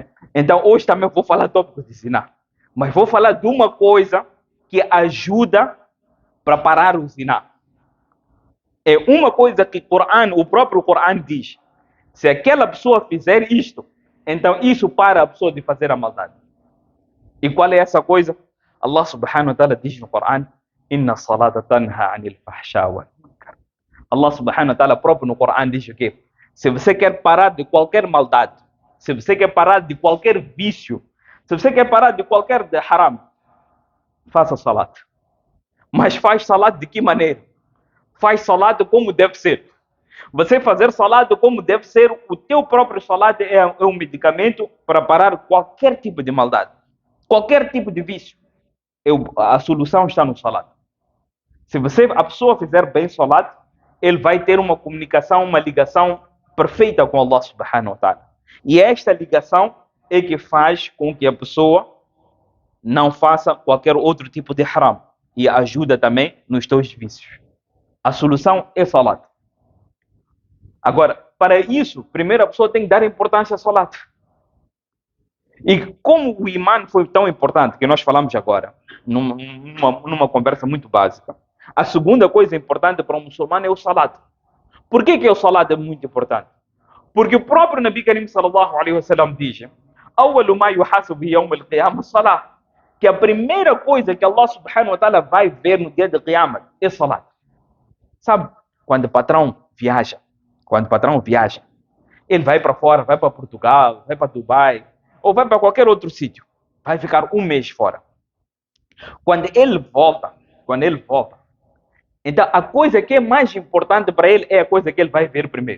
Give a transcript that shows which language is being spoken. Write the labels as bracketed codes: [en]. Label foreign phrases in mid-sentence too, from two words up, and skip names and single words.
[pt] Então, hoje também eu vou falar tópico de zina. Mas vou falar de uma coisa que ajuda para parar o zina. É uma coisa que o próprio Coran diz. Se aquela pessoa fizer isto, então isso para a pessoa de fazer a maldade. E qual é essa coisa? Allah [ar] سبحانه وتعالى [pt] diz no Coran, [ar] إن الصلاة تنهى عن الفحشاء والمنكر. [pt] Allah [ar] سبحانه وتعالى [pt] próprio no Coran diz o quê? Se você quer parar de qualquer maldade, se você quer parar de qualquer vício, se você quer parar de qualquer haram, faça salat. Mas faz salat de que maneira? Faz salat como deve ser. Você fazer salat como deve ser, o teu próprio salat é um medicamento para parar qualquer tipo de maldade, qualquer tipo de vício. A solução está no salat. Se a pessoa fizer bem salat, ele vai ter uma comunicação, uma ligação perfeita com Allah [ar] سبحانه وتعالى. [pt] E esta ligação é que faz com que a pessoa não faça qualquer outro tipo de haram e ajuda também nos teus vícios. A solução é salat. Agora, para isso, primeiro a pessoa tem que dar importância ao salat. E como o imã foi tão importante, que nós falamos agora, numa conversa muito básica, a segunda coisa importante para um muçulmano é o salat. Por que o salat é muito importante? Porque o próprio [ar] نبي كريم صلى الله عليه وسلم [pt] diz: [ar] "أول ما يحاسب يوم القيامة الصلاة", [pt] que a primeira coisa que Allah [ar] سبحانه وتعالى [pt] vai ver no dia de Qiyamah é salat. Sabe, quando o patrão viaja, ele vai para fora, vai para Portugal, vai para Dubai, ou vai para qualquer outro sítio, vai ficar um mês fora. Quando ele volta, então a coisa que é mais importante para ele é a coisa que ele vai ver primeiro.